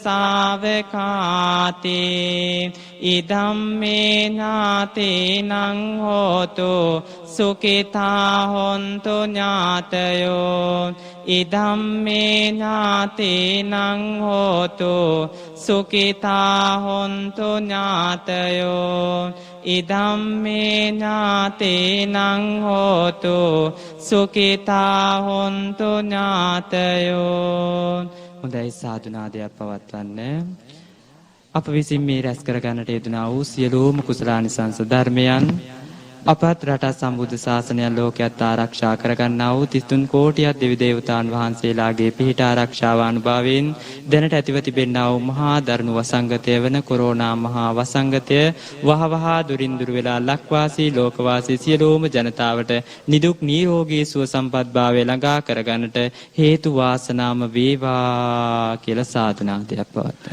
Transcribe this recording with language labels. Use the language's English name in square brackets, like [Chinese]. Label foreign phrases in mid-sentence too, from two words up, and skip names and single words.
[Pali] ශාවකාති ඉදම්මේ නාතේනං හෝතු සුඛිතා හොන්තු ඥාතයෝ ඉදම්මේ නාතේනං හෝතු සුඛිතා හොන්තු ඥාතයෝ ඉදම්මේ ඥාතේනං හෝතු සුඛිතා හොන්තු ඥාතයෝ. [Sinhala] හොඳයි සාදුනාදයක් පවත්වන්න. අප විසින් මේ රැස් කර ගන්නට යෙදුනා වූ සියලුම කුසලානිසංස ධර්මයන් අපත් රට සම්බුද්ධ ශාසනය ලෝකයට ආරක්ෂා කරගන්නා වූ 33 කෝටියක් දෙවි දේවතාවුන් වහන්සේලාගේ පිහිට ආරක්ෂාව අනුභවයෙන් දැනට ඇතිව තිබෙනා වූ මහා දරුණු වසංගතය වන කොරෝනා මහා වසංගතය වහවහ දුරින් දුර වෙලා ලක්වාසී ලෝකවාසී සියලුම ජනතාවට නිදුක් නිරෝගී සුව සම්පත් භාවය ළඟා කරගන්නට හේතු වාසනාම වේවා කියලා සාදුනාදයක් පවත්වනවා.